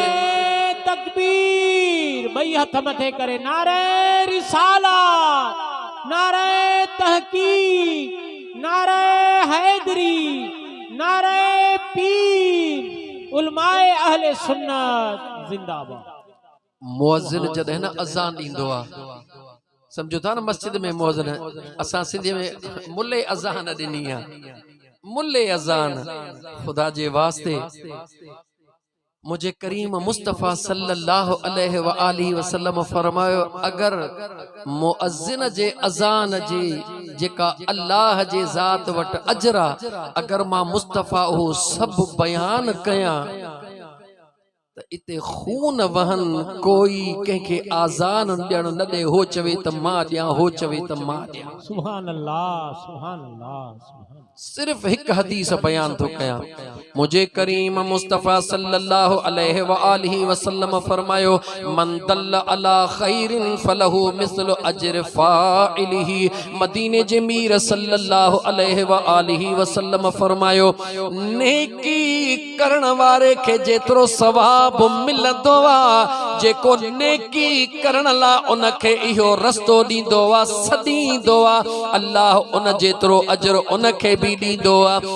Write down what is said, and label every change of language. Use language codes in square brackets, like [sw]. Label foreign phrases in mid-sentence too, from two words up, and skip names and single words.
[sd] तकबीर भई हथ मथे करे नारे रिसालत नारे तहकीक नारे हैदरी, नारे पीर, उलमाए अहले सुन्नत जिंदाबाद। मुअज्जिन जॾहिं न अज़ान ॾींदो आहे, सम्झो था न मस्जिद में मुअज्जिन, असां सिंधी में मुल्ले अज़ान ॾिनी आहे, मुल्ले अज़ान। ख़ुदा जे वास्ते मुझे करीम मुस्तफ़ा [ar] صلى الله عليه وآله وسلم [sd] फरमायो, अगर मुअज्जिन जे अज़ान जी जेका अल्लाह जे ज़ात वटि अजरा, अगर मां मुस्तफ़ा उहो सभु बयान कयां त इते खून वहन, कोई कंहिंखे आज़ान ॾियण न ॾे, हो चवे त मां ॾियां, हो चवे त मां ॾियां। [ar] سبحان الله، سبحان الله، سبحان. [sd] सिर्फ एक हदीस बयान तो कया, मुझे करीम मुस्तफ़ा [ar] صلى الله عليه وآله وسلم [sd] फरमायो, [ar] من دل على خير فله مثل أجر فاعله. [sd] मदीने जे मीर [ar] صلى الله عليه وآله وسلم [sd] फरमायो, नेकी करण वारे खे जेतिरो सवाब मिलंदो आहे, जेको नेकी करण ला उनखे इहो रस्तो ॾींदो आहे, सॾींदो आहे, अल्लाह उन जेतिरो अजर उनखे भी ॾींदो आहे।